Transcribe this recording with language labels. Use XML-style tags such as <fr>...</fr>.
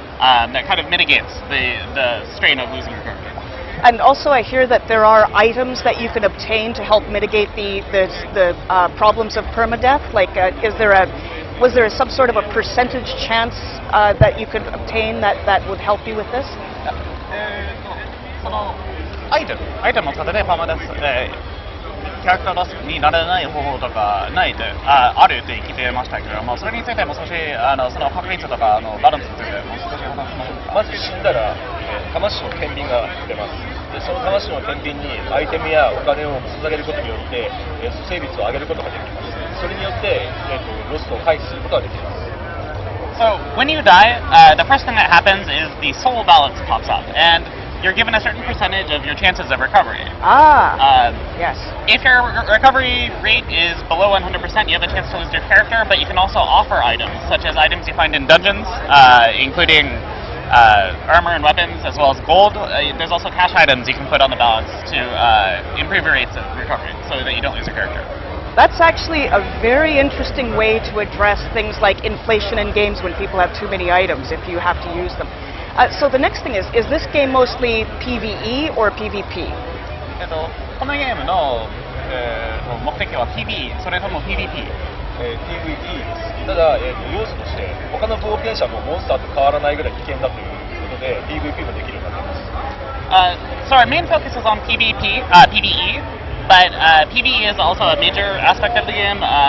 <en>That kind of mitigates the strain of losing your character. And also I hear that there are items that you can obtain to help mitigate the problems of permadeath. Like, was there some sort of a percentage chance that you could obtain that would help you with this?</en> <ja>そのアイテムを使ってパーマデス、キャラクターロスにならない方法とかあるって聞いてましたけども、それについても少しその確率とかバランスについてもう少し話しましょうか。まず死んだら、魂の天秤が出ます。でその魂の天秤にアイテムやお金を捧げることによって、蘇生率を上げることができます。それによって、ロストを回避することができます。</ja> <en>So when you die, the first thing that happens is the soul balance pops up, and you're given a certain percentage of your chances of recovery. Yes. If your recovery rate is below 100%, you have a chance to lose your character, but you can also offer items, such as items you find in dungeons, including armor and weapons, as well as gold. There's also cash items you can put on the balance to improve your rates of recovery, so that you don't lose your character. That's actually a very interesting way to address things like inflation in games when people have too many items, if you have to use them. So the next thing is this game mostly PvE or PvP?</en> <ja>このゲームの、目的は PvE それとも PvP？PvP です。ただ、要素として他の冒険者もモンスターと変わらないぐらい危険だということで PvP もできるようになっています。</ja> <en>So our main focus is on PvP, PvE, but PvE is also a major aspect of the game.</en>